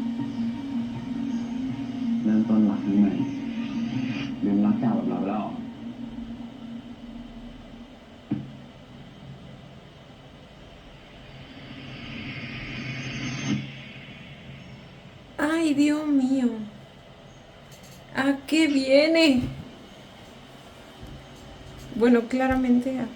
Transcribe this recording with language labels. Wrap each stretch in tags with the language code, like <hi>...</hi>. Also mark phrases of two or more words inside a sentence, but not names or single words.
<th>เริ่มต้นหลักนี้ใหม่ลืมรักเก่าแบบเราแล้ว</th> <es>Ay, Dios mío. ¿A qué viene? Bueno, claramente a...</es>